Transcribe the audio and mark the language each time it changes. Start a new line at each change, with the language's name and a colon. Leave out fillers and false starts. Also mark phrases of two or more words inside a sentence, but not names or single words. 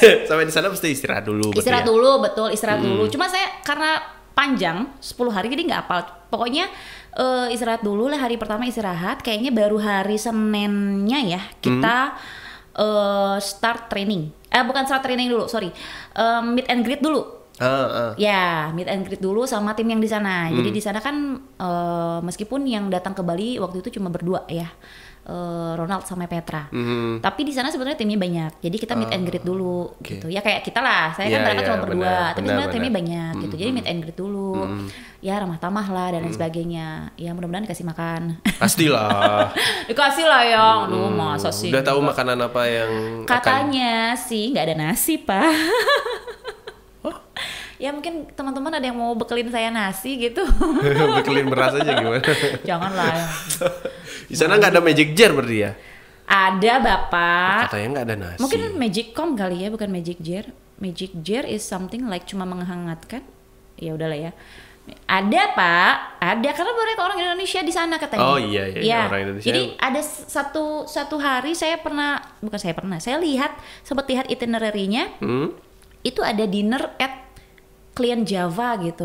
Indonesian: Sampai di sana mesti istirahat dulu. Istirahat dulu, betul, istirahat dulu. Cuma saya karena panjang 10 hari jadi nggak apal. Pokoknya istirahat dulu lah, hari pertama istirahat. Kayaknya baru hari Seninnya ya kita
English: start training.
Indonesian: Bukan
English: start training
Indonesian: dulu, sorry.
English: Meet and greet
Indonesian: dulu. Ya,
English: meet and greet
Indonesian: dulu sama tim yang di sana. Jadi di sana kan meskipun yang datang ke Bali waktu itu cuma berdua ya. Ronald sama Petra. Tapi di sana sebenarnya timnya banyak. Jadi kita
English: meet and greet
Indonesian: dulu gitu. Ya kayak kita lah. Saya kan berangkat cuma berdua, tapi sebenarnya timnya banyak gitu. Jadi
English: meet and greet
Indonesian: dulu. Ya ramah tamah lah dan lain sebagainya. Ya mudah-mudahan dikasih makan. Pastilah. Dikasih lah ya. Aduh, masa sih. Udah tahu makanan apa yang katanya sih nggak ada nasi, Pak. Ya mungkin teman-teman ada yang mau bekelin saya nasi gitu. Bekelin beras aja gimana? Janganlah. Ya. Di sana nggak ada
English: magic jar
Indonesian: berarti ya? Ada, Bapak. Katanya nggak ada nasi. Mungkin
English: magic com
Indonesian: kali ya, bukan magic jar.
English: Magic jar is something like
Indonesian: cuma menghangatkan. Ya udahlah ya. Ada, Pak. Ada karena mereka orang Indonesia di sana katanya. Oh iya orang Indonesia. Jadi ada satu hari saya sempat lihat itinerary-nya. Itu ada
English: dinner at
Indonesian: klien Java gitu.